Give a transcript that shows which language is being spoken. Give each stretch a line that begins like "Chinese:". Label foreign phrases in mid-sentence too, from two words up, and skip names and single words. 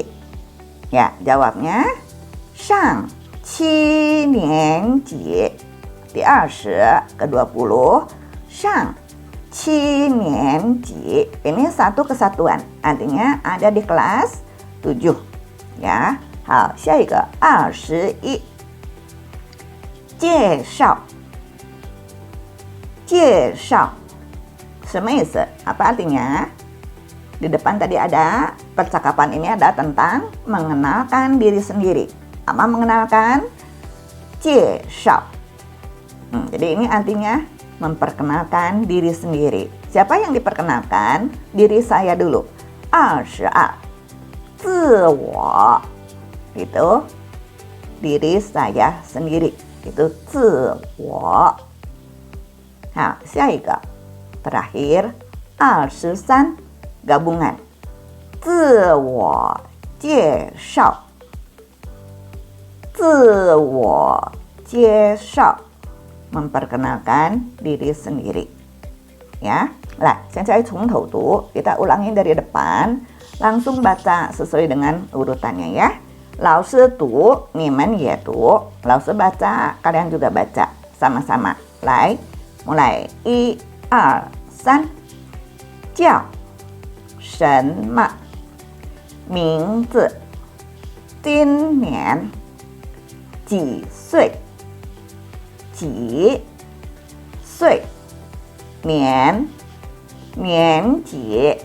Indonesian: Ya, jawabnya
Chinese: 上七年级.
Indonesian: Di 20 ke-20
Chinese: 上七年级.
Indonesian: Ini satu kesatuan, artinya ada di kelas 7. Ya,
Chinese: 好，下一个21。介绍，介绍，什么意思？
Indonesian: Apa artinya? Di depan tadi ada percakapan ini ada tentang mengenalkan diri sendiri. Apa mengenalkan? 介绍。Jadi ini artinya memperkenalkan diri sendiri. Siapa yang diperkenalkan? Diri saya dulu. 22. 自我。Itu diri saya sendiri. Itu
Chinese: 自我。好，下一个
Indonesian: terakhir 23 gabungan
Chinese: 自我介绍，自我介绍
Indonesian: memperkenalkan diri sendiri. Ya, lah,
Chinese: 现在从头读
Indonesian: kita ulangi dari depan, langsung baca sesuai dengan urutannya ya.
Chinese: 老师读，你们也读。
Indonesian: 老师 baca, kalian juga baca sama-sama.
Chinese: 来，mulai 1、2、3，叫什么名字？今年几岁？几岁？年几？